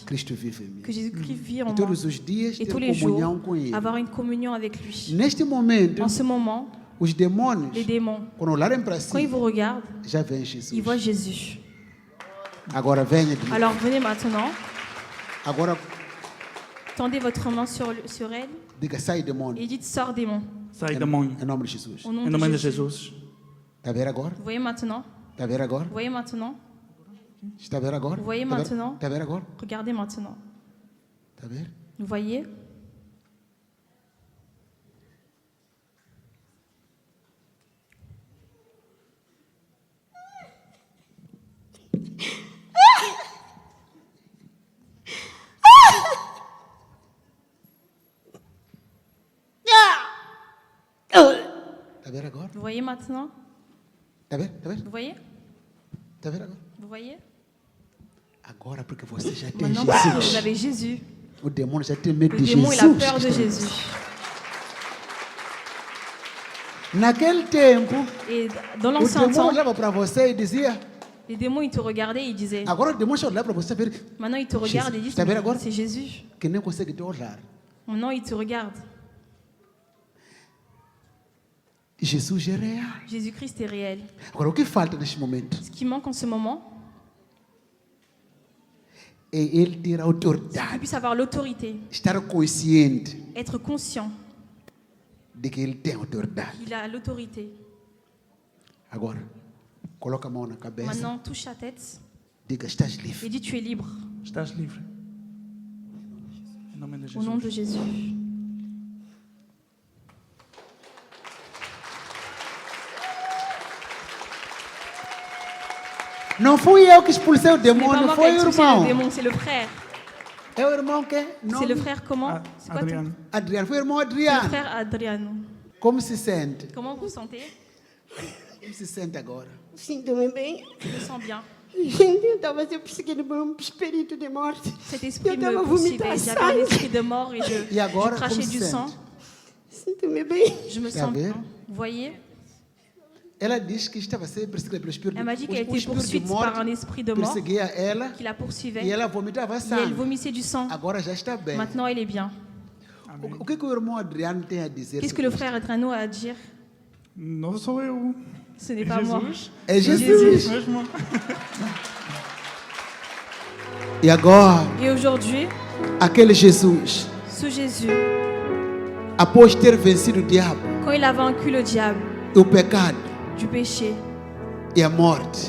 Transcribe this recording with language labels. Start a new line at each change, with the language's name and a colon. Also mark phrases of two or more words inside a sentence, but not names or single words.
Portuguese: Cristo vive em mim.
French: que Jésus-Christ vit en
Portuguese: E
French: moi.
Portuguese: todos os dias
French: Et
Portuguese: ter
French: tous les
Portuguese: comunhão
French: jours,
Portuguese: com Ele.
French: avoir une communion avec lui.
Portuguese: Neste momento,
French: En ce moment,
Portuguese: os demônios,
French: les démons,
Portuguese: quando olharem para
French: quand ils si, vous regardent,
Portuguese: já veem Jesus.
French: ils voient Jésus.
Portuguese: Agora venha de novo.
French: Alors venez maintenant,
Portuguese: Agora
French: tendez votre main sur elle
Portuguese: diga, sai demônio.
French: et dites sors démon.
Portuguese: Sai demônio. Em nome de Jesus.
French: Au nom
Portuguese: Em de nome de
French: Jésus.
Portuguese: Jesus. Está a ver agora?
French: Vous voyez maintenant,
Portuguese: Está a ver agora?
French: vous voyez maintenant,
Portuguese: Está a ver agora?
French: Vous voyez
Portuguese: Está a ver-
French: maintenant?
Portuguese: Está a ver agora?
French: regardez maintenant.
Portuguese: Está a ver?
French: Vous voyez,
Portuguese: Está a ver agora?
French: vous voyez maintenant,
Portuguese: Está a ver? Está a ver?
French: vous voyez,
Portuguese: Está a ver agora?
French: vous voyez.
Portuguese: Agora porque você já tem
French: Maintenant, parce que vous
Portuguese: Jesus.
French: avez Jésus,
Portuguese: O demônio já tem medo
French: le
Portuguese: de
French: démon,
Portuguese: Jesus.
French: il a peur de Jésus.
Portuguese: Naquele tempo,
French: Et dans
Portuguese: o
French: l'ancien
Portuguese: demônio
French: temps,
Portuguese: olhava para você e dizia.
French: les démons, ils te regardaient et ils disaient,
Portuguese: Agora o demônio já olhava para você e ver
French: maintenant, ils te regardent et disent,
Portuguese: Está a ver agora?
French: c'est Jésus.
Portuguese: que nem consegue te olhar.
French: Maintenant, ils te regardent.
Portuguese: Jesus é real.
French: Jésus-Christ est réel.
Portuguese: Agora, o que falta neste momento
French: Ce qui manque en ce moment,
Portuguese: é ele ter
French: c'est qu'il
Portuguese: autoridade,
French: puisse avoir l'autorité,
Portuguese: estar consciente
French: être conscient
Portuguese: de que ele tem autoridade.
French: qu'il a l'autorité.
Portuguese: Agora, coloca a mão na cabeça,
French: Maintenant, touche sa tête
Portuguese: diga, estás
French: et
Portuguese: livre.
French: dis, tu es libre.
Portuguese: Estás livre. Em nome de
French: Au nom de
Portuguese: Jesus.
French: Jésus.
Portuguese: Não fui eu que expulsei o
French: Ce n'est pas
Portuguese: demônio,
French: moi qui
Portuguese: foi
French: ai
Portuguese: o
French: expulsé
Portuguese: irmão.
French: le démon, c'est le frère.
Portuguese: É o irmão que?
French: C'est le frère comment
Portuguese: Ah,
French: C'est quoi ton-
Portuguese: Adriano. Adriano, foi o irmão
French: C'est le
Portuguese: Adriano.
French: frère Adriano.
Portuguese: Como se sente?
French: Comment vous vous sentez?
Portuguese: Como se sente agora? Sinto-me bem.
French: Je me sens bien.
Portuguese: Gente, eu estava se perseguindo por um espírito de morte.
French: Cet esprit
Portuguese: Eu estava
French: me poursuivait.
Portuguese: vomitando
French: J'avais un
Portuguese: sangue.
French: esprit de mort et je
Portuguese: E agora,
French: crachais
Portuguese: como se
French: du sang.
Portuguese: sente? Sinto-me bem.
French: Je me Ça sens va? bien. Vous voyez?
Portuguese: Ela diz que estava sendo perseguida pelo espírito.
French: Elle m'a dit
Portuguese: o
French: qu'elle était
Portuguese: espírito de
French: poursuivie
Portuguese: morte
French: par un esprit de mort
Portuguese: perseguia ela
French: qui la poursuivait.
Portuguese: e ela vomitava
French: Et elle
Portuguese: sangue.
French: vomissait du sang.
Portuguese: Agora já está bem.
French: Maintenant, elle est bien.
Portuguese: O que o irmão Adriano tem a dizer?
French: Qu'est-ce que
Portuguese: sobre
French: le frère Adriano a à dire?
Portuguese: Não sou eu.
French: Ce n'est
Portuguese: É
French: pas moi.
Portuguese: Jesus. É Jesus. Jesus. Mesmo. E agora,
French: Et aujourd'hui,
Portuguese: aquele Jesus,
French: ce Jésus,
Portuguese: após ter vencido o diabo,
French: quand il a vaincu le diable,
Portuguese: o pecado
French: du péché
Portuguese: e a morte,